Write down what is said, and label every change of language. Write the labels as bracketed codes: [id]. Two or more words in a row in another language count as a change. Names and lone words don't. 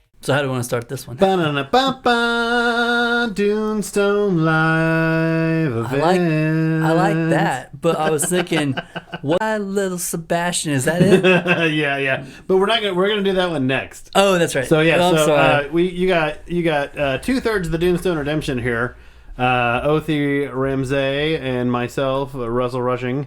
[en] So how do we want to start this one? Ba-na-na-ba-ba, Dunestone live event. I like that, but I was thinking, why little Sebastian? Is that it? yeah. But we're gonna do that one next. Oh, that's right. So yeah, I'm you got 2/3 of the Dunestone Redemption here. Othy Ramsey and myself, Russell Rushing.